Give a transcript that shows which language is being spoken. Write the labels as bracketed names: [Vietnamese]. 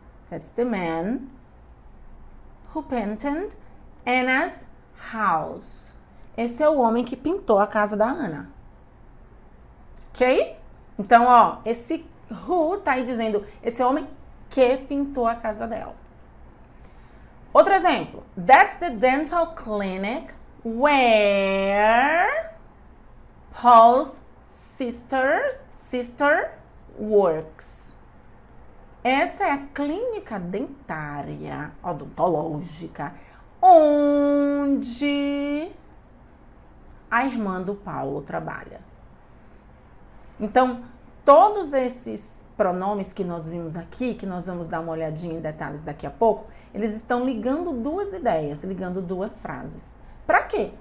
[English] That's the man who painted Anna's house. [Portuguese] Esse é o homem que pintou a casa da Ana. Ok? Então, ó, esse who tá aí dizendo esse homem que pintou a casa dela. Outro exemplo. That's the dental clinic where Paul's sister works. Essa é a clínica dentária odontológica onde a irmã do Paulo trabalha. Então, todos esses pronomes que nós vimos aqui, que nós vamos dar uma olhadinha em detalhes daqui a pouco, eles estão ligando duas ideias, ligando duas frases. Para quê?